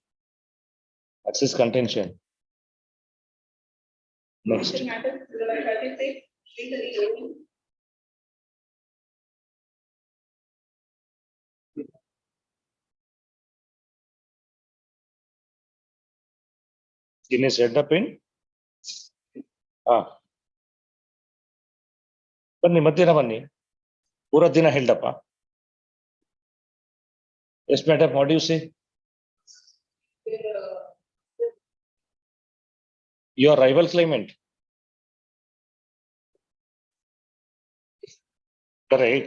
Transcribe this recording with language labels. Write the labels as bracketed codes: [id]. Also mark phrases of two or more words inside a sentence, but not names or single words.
[en] That's his contention. Next. In his head up in? [kn] ಬನ್ನಿ ಮಧ್ಯಾಹ್ನ ಬನ್ನಿ ಪೂರ ದಿನ ಹೇಳ್ದಪ್ಪ. [en] Yes, madam, what do you say? Your rival claimant. Correct.